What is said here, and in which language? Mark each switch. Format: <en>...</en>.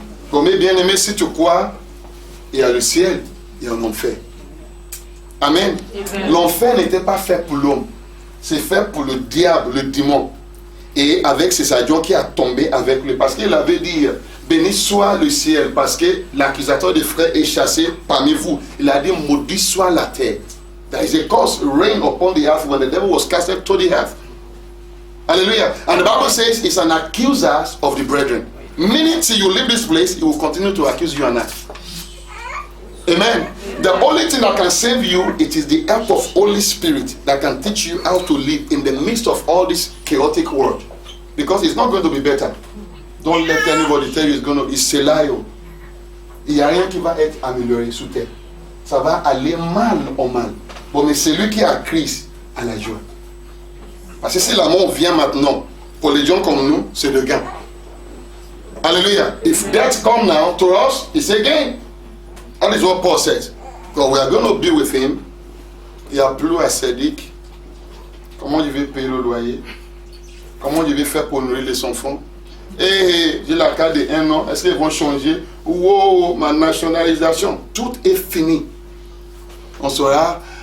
<fr>Bon, mais bien aimé, si tu crois, il y a le ciel, il y a l'enfer. Amen. L'enfer n'était pas fait pour l'homme. C'est fait pour le diable, le démon. Et avec ses agents qui a tombé avec lui. Parce qu'il avait dit, béni soit le ciel, parce que l'accusateur des frères est chassé parmi vous. Il a dit, maudit soit la terre.</fr> <en>There is a curse rain upon the earth when the devil was casted to the earth. Hallelujah. And the Bible says it's an accuser of the brethren. Meaning till you leave this place, he will continue to accuse you and I. Amen. The only thing that can save you, it is the help of Holy Spirit that can teach you how to live in the midst of all this chaotic world. Because it's not going to be better. Don't let anybody tell you it's going to be.</en> <fr>C'est là. Il n'y a rien qui va être amélioré sous terre. Ça va aller mal au mal. Bon, mais c'est lui qui a Christ à la joie. Parce que si la mort vient maintenant, pour les gens comme nous, c'est le gain. Hallelujah.</fr> <en>If death comes now to us, it's a gain. That is what Paul says. Because we are going to be with him.</en> <fr>Il n'y a plus à Cédric. Comment je vais payer le loyer? Comment je vais faire pour nourrir les enfants? J'ai la carte de 1 an. Est-ce qu'ils vont changer? Wow, ma nationalisation. Tout est fini. On sera.</fr>